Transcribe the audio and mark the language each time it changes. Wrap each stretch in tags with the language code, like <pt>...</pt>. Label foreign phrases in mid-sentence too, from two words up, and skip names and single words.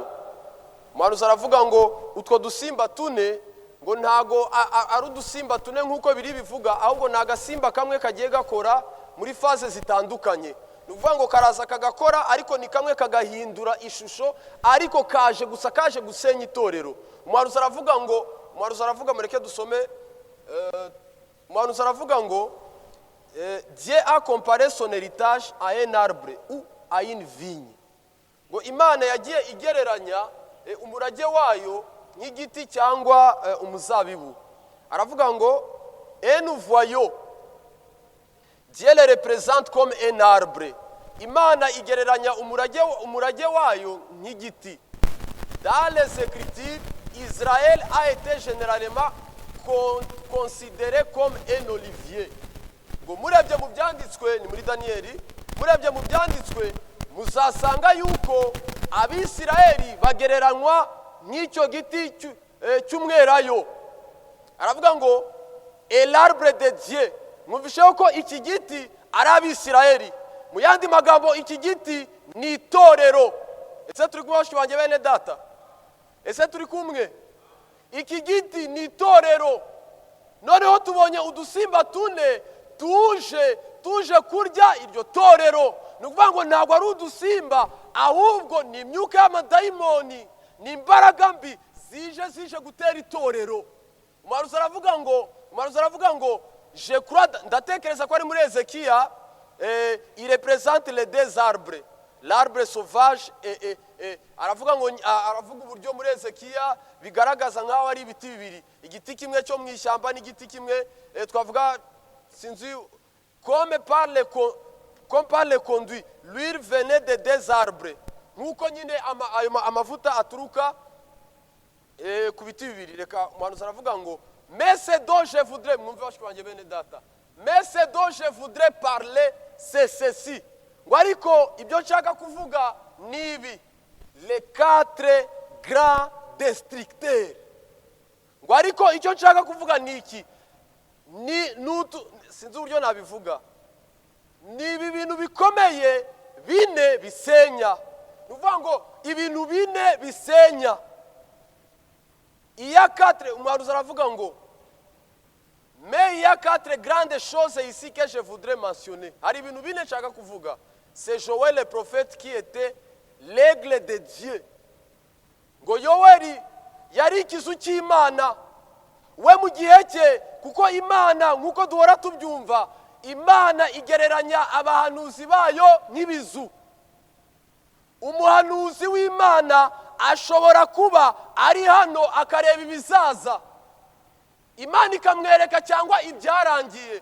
<rw>Umuhanuzi aravuga ngo utwo dusimba 4 ngo ntago ari udusimba 4 nkuko biri bivuga, ahubwo nagasimba kamwe kagiye gakora muri faze zitandukanye. Nuvuga ngo karaza kagakora, ariko ni kamwe kagahindura ishusho, ariko kaje gusenya itorero. Umuhanuzi aravuga mureke dusome. Umuhanuzi aravuga ngo</rw> <fr>Dieu a comparé son héritage à un arbre ou à une vigne.</fr> <rw>Ngo Imana yagiye igereranya umurage wayo nk'igiti cyangwa umuzabibu. Aravuga ngo</rw> <fr>et nous voyons Dieu le représente comme un arbre.</fr> <rw>Imana igereranya umurage wayo nk'igiti.</rw> <fr>Dans les Écritures, Israël a été généralement considéré comme un olivier.</fr> <rw>Ngo murebye mu byanditswe ni muri Daniyeli, murebye mu byanditswe muzasanga yuko Abisirayeli bagereranywa n'icyo giti cy'umwelayo. Aravuga ngo</rw> <fr>et l'arbre de Dieu.</fr> <rw>Mwumvisheho ko iki giti ari Abisirayeli. Mu yandi magambo iki giti ni itorero. Ese turi kumwe bashiki bene data? Ese turi kumwe? Iki giti ni itorero. Noneho tubonye udusimba tune tuje kurya iryo torero. Nukuvuga ngo ntabwo ari udusimba, ahubwo ni imyuka y'amadayimoni, ni imbaraga mbi zije gutera itorero. Umuhanuzi aravuga ngo</rw> <fr>je crois,</fr> <rw>ndatekereza ko ari muri Ezekiya,</rw> <fr>il représente les deux arbres, l'arbre sauvage</fr> <rw>aravuga uburyo muri Ezekiya bigaragaza nkaho ari ibiti bibiri, igiti kimwe cyo mu ishyamba n'igiti kimwe twavuga sinzi</rw> <fr>comme par le conduit, l'huile venait de deux arbres.</fr> <rw>Nkuko nyine amavuta aturuka ku biti bibiri. Reka umuhanuzi aravuga ngo</rw> <fr>mais ce dont je voudrais,</fr> <rw>mwumve bashiki banjye bene data,</rw> <fr>mais ce dont je voudrais parler c'est ceci.</fr> <rw>Ngo ariko ibyo nshaka kuvuga ni ibi,</rw> <fr>les quatre grands destructeurs.</fr> <rw>Ngo ariko icyo nshaka kuvuga ni iki, sinzi uburyo nabivuga, ni ibi bintu bikomeye bine bisenya. Nuvuga ngo ibintu bine bisenya. Iya quatre, umuhanuzi aravuga ngo</rw> <fr>mais il y a quatre grandes choses ici que je voudrais mentionner.</fr> <rw>Hari ibintu bine nshaka kuvuga.</rw> <fr>C'est Joël le prophète qui était l'aigle de Dieu.</fr> <rw>Ngo Yoweri yari ikizu cy'Imana. We mu gihe cye, kuko Imana nkuko duhora tubyumva, Imana igereranya abahanuzi bayo nk'ibizu. Umuhanuzi w'Imana ashobora kuba ari hano akareba ibizaza, Imana ikamwereka cyangwa ibyarangiye.</rw>